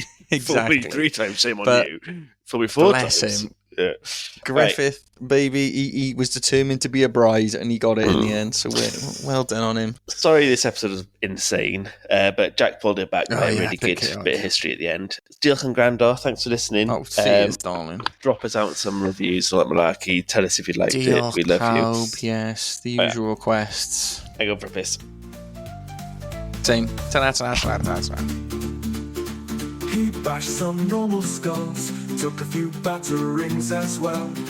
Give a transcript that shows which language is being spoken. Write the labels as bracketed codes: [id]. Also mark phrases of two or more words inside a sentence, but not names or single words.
[en] Exactly. Fool me 3 times, shame on you. Fool me 4 times. Bless him. Yeah. Gruffudd, baby, he was determined to be a bride, and he got it in the end. So well done on him. Sorry, this episode was insane, but Jack pulled it back by a really good bit of history at the end. [cy] Diolch yn gwrando. [en] Thanks for listening. Oh, cheers, darling. Drop us out some reviews on Malarkey. Tell us if you liked it. We love you. Yes, the usual requests. I go for a piss. Same. He bashed some normal skulls, took a few batterings as well.